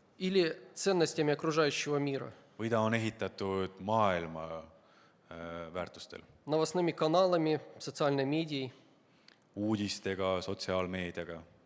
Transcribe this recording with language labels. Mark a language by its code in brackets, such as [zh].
[ru] или ценностями окружающего мира, [et] või ta on ehitatud maailma väärtustel, [ru] новостными каналами, социальной медией, [et] uudistega, sotsiaalmeediaga?